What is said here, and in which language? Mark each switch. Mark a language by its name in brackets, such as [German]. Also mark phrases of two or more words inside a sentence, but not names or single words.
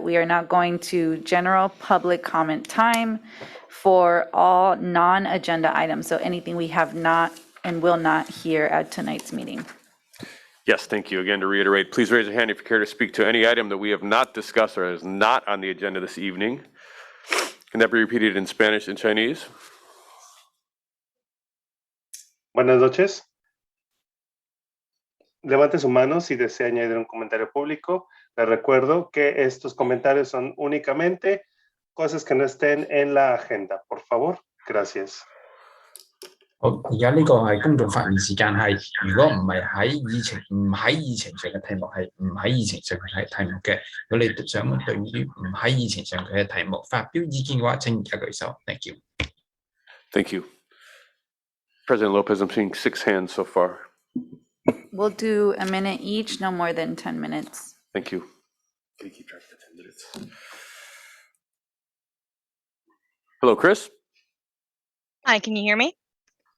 [English] We are not going to general public comment time for all non-agenda items. So anything we have not and will not hear at tonight's meeting. Yes, thank you. Again, to reiterate, please raise your hand if you care to speak to any item that we have not discussed or is not on the agenda this evening. Can that be repeated in Spanish and Chinese? [Spanish] Buenas noches. Levante su mano si desea añadir un comentario público. Les recuerdo que estos comentarios son únicamente cosas que no estén en la agenda. Por favor, gracias. [Cantonese] 好，而家呢個係公眾發言時間係，如果唔喺議程上嘅題目係唔喺議程上嘅題目嘅，如果你想對於唔喺議程上嘅題目發表意見嘅話，請而家舉手。 [English] Thank you. Thank you. President Lopez, I'm seeing 6 hands so far. We'll do a minute each, no more than 10 minutes. Thank you. Can you keep track of the 10 minutes? Hello, Chris. Hi, can you hear me?